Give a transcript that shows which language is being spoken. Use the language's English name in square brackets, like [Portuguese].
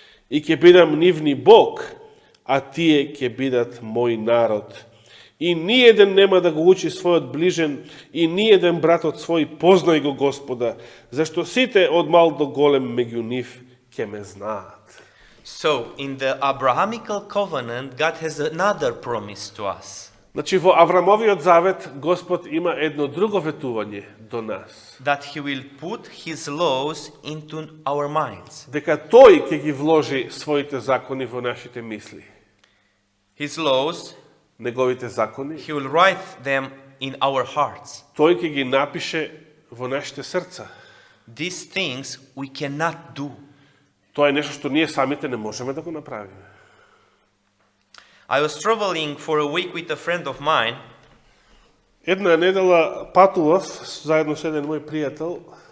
[Macedonian] и ќе бидам нивни Бог, а тие ќе бидат мој народ. И ниеден нема да го учи својот ближен, и ниеден братот свој познај го Господа, зашто сите од мал до голем меѓу нив ќе ме знаат. [English] So, in the Abrahamical covenant, God has another promise to us. [Macedonian] Значи, во Аврамовиот завет, Господ има едно друго ветување до нас. [English] That He will put His laws into our minds. [Macedonian] Дека Тој ќе ги вложи своите закони во нашите мисли. [English] His laws, [Macedonian] Неговите закони, [English] He will write them in our hearts. [Macedonian] Тој ќе ги напише во нашите срца. [English] These things we cannot do. [Macedonian] Тоа е нешто што ние самите не можеме да го направиме. [English] I was traveling for a week with a friend of mine, [Macedonian] Една недела патував заедно со еден мој пријател